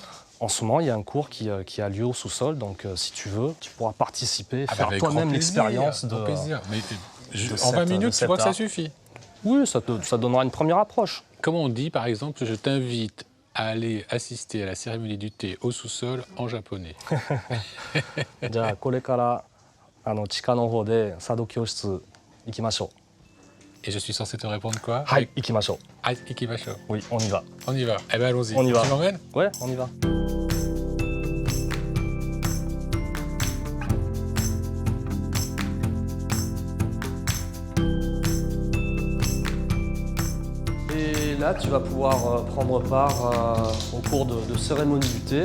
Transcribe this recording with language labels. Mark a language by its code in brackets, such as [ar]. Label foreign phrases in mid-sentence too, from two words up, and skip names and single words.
[fr] En ce moment, il y a un cours qui a lieu au sous-sol, donc si tu veux, tu pourras participer, faire toi-même l'expérience de... plaisir. Mais en 20 minutes, tu vois que ça suffit? Oui, ça donnera une première approche. Comment on dit, par exemple, je t'invite à aller assister à la cérémonie du thé au sous-sol en japonais? [ja] じゃあこれから地下の方で茶道教室行きましょう。 [fr] Et je suis censé te répondre quoi? [ja] はい、行きましょう。 Ah, ikimashou. [fr] Oui, on y va. On y va. Eh ben allons-y. On y va. Tu m'emmènes? Ouais, on y va. Et là, tu vas pouvoir prendre part au cours de cérémonie du thé.